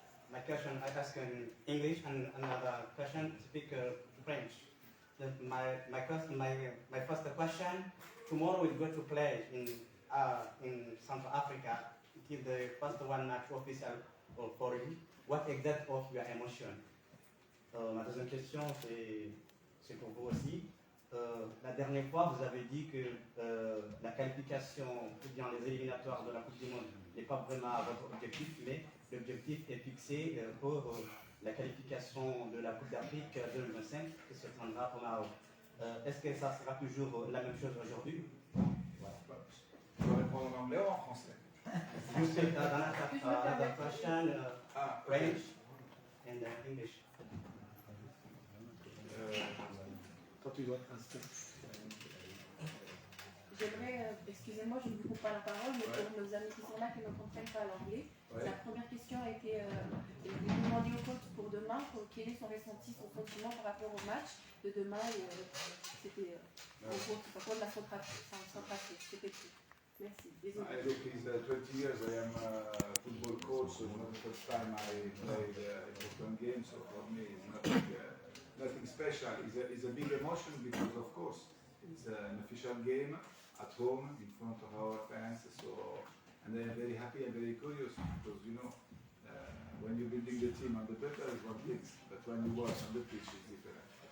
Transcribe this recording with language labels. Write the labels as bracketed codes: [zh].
[en] My question I ask in English and another question speak French. My first question. Tomorrow we're going to play in South Africa. It is the first one match official for you. What exact of your emotion? [fr] Ma deuxième question, c'est pour vous aussi. La dernière fois, vous avez dit que la qualification, ou bien les éliminatoires de la Coupe du Monde, n'est pas vraiment votre objectif, mais l'objectif est fixé pour la qualification de la Coupe d'Afrique 2025 qui se tiendra au Maroc. Est-ce que ça sera toujours la même chose aujourd'hui? Voilà. Je vais répondre en anglais ou en français? [en] You speak another question, French and English. [fr] Toi, tu dois transiger. J'aimerais, excusez-moi, je ne vous coupe pas la parole, mais pour nos amis qui sont là, qui ne comprennent pas l'anglais, la première question a été demandée au coach pour demain, quel est son ressenti, son sentiment par rapport au match de demain. C'était en gros, c'est pas quoi de la centralité, c'était tout. Merci, désolé. [en] Look, it's 20 years I am a football coach, so it's not the first time I played important games, so for me it's nothing special. It's a big emotion because of course it's an official game at home in front of our fans, so and they are very happy and very curious because you know when you're building the team on the paper is one thing, but when you work on the pitch it's different.